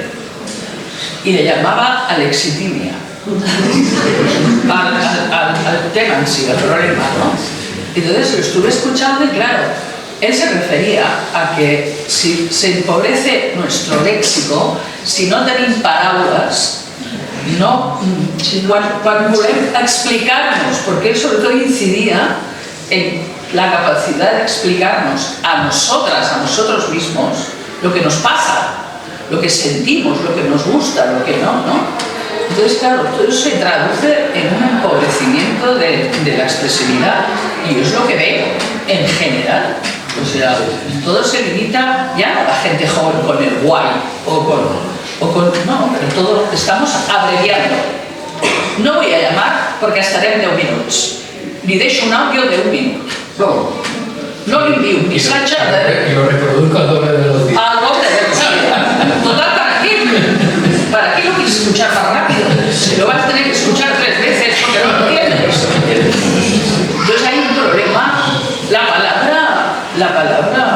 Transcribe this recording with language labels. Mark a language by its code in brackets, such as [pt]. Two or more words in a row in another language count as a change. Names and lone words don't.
[es] Y le llamaba alexitimia. Al tema en sí, al problema, ¿no? Entonces lo estuve escuchando y claro, él se refería a que si se empobrece nuestro léxico, si no tenemos palabras, no, [ca] quan volem explicar-nos, perquè ell sobretot incidia [es] en la capacidad de explicarnos a nosotros mismos, lo que nos pasa, lo que sentimos, lo que nos gusta, lo que no, ¿no? Entonces, claro, todo eso se traduce en un empobrecimiento de la expresividad y es lo que veo en general. O sea, todo se limita ya a la gente joven con el guay no, pero todo estamos abreviando. No voy a llamar porque [ca] estarem 10 minuts. Li deixo un àudio d'1 minut. No li envio un missatge [es] y lo reproduzco al doble de los días. al doble de velocidad. Total, ¿para qué? ¿Para qué lo quieres escuchar más rápido? Si lo vas a tener que escuchar 3 veces porque no lo entiendes. Entonces hay un problema. La palabra